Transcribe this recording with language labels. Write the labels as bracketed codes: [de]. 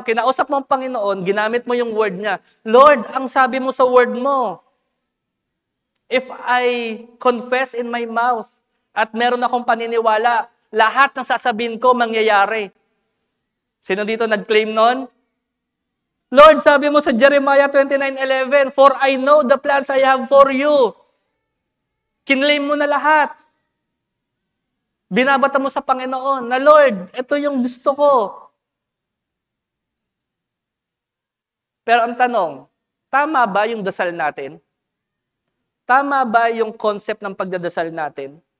[tl] Kinausap mo ang Panginoon, ginamit mo yung word niya. Lord, ang sabi mo sa word mo, [en] if I confess in my mouth [tl] at meron akong paniniwala, lahat ng sasabihin ko mangyayari. Sino dito nag-claim nun? [en] Lord, [tl] sabi mo sa [en] Jeremiah 29:11, for I know the plans I have for you. [tl] Kinlaim mo na lahat. Binabata mo sa Panginoon na, Lord, ito yung gusto ko. Pero ang tanong, tama ba yung dasal natin? Tama ba yung concept ng pagdadasal natin?